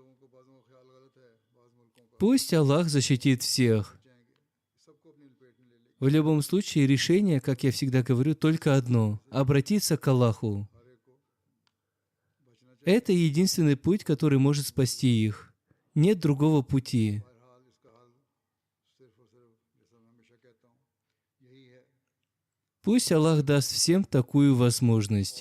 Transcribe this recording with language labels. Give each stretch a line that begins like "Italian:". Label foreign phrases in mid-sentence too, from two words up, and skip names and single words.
Russian: Пусть Аллах защитит всех. В любом случае, решение, как я всегда говорю, только одно — обратиться к Аллаху. Это единственный путь, который может спасти их. Нет другого пути.
Urdu: बहरहाल इसका हल सिर्फ और सिर्फ जैसा मैं हमेशा कहता हूँ यही है
Russian: Пусть Аллах даст всем такую возможность.